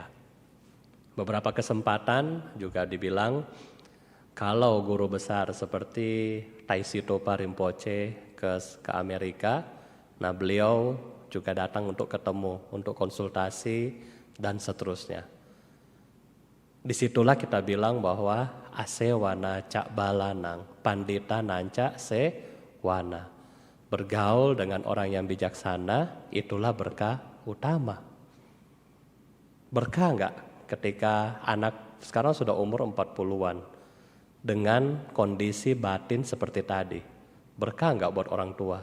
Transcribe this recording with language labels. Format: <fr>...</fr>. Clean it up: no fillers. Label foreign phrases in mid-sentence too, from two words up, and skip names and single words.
<id>Beberapa kesempatan juga dibilang kalau guru besar seperti Taisitopa Rinpoche ke Amerika, nah beliau juga datang untuk ketemu, untuk konsultasi dan seterusnya. Disitulah kita bilang bahwa</id> <pi>asewana cak balanang, pandita nanca sewana.</pi> <id>Bergaul dengan orang yang bijaksana, itulah berkah utama. Berkah enggak ketika anak sekarang sudah umur 40-an dengan kondisi batin seperti tadi? Berkah enggak buat orang tua?</id>